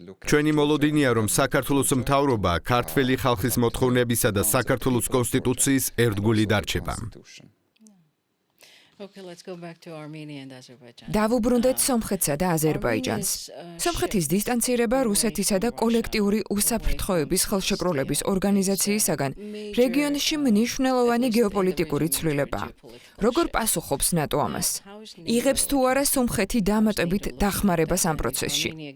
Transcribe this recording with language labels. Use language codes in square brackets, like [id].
[ka] ჩვენი მოლოდინია, რომ საქართველოს მთავრობა ქართველი ხალხის მოთხოვნებისა და საქართველოს კონსტიტუციის ერთგული დარჩება. [en] Okay, let's go back to Armenia and Azerbaijan. [ka] დავუბრუნდეთ სომხეთსა და აზერბაიჯანს. სომხეთის დისტანცირება რუსეთისა და კოლექტიური უსაფრთხოების ხელშეკრულების ორგანიზაციისაგან რეგიონში მნიშვნელოვანი გეოპოლიტიკური ცვლილებაა. როგორ პასუხობს ნატო ამას? იღებს თუ არა სომხეთი დამატებით დახმარებას ამ პროცესში?